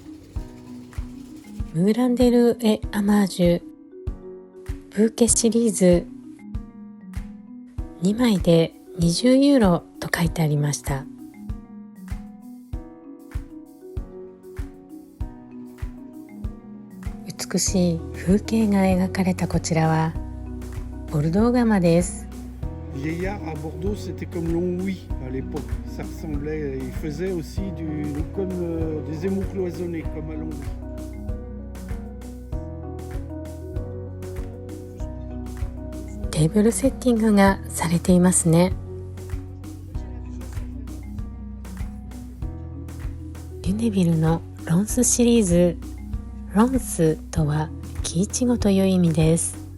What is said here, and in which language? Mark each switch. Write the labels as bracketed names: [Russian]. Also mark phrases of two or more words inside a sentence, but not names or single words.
[Japanese] ムーランデル・エ・アマージュブーケシリーズ、2枚で20ユーロと書いてありました。美しい風景が描かれたこちらはボルドー窯です。 [French] Vieillard à Bordeaux, c'était comme Longwy à l'époque. Ça ressemblait, ils faisaient aussi comme des émaux cloisonnés, comme à Longwy. [Japanese] テーブルセッティングがされていますね。リュネビルのロンスシリーズ、ロンスとは木いちごという意味です。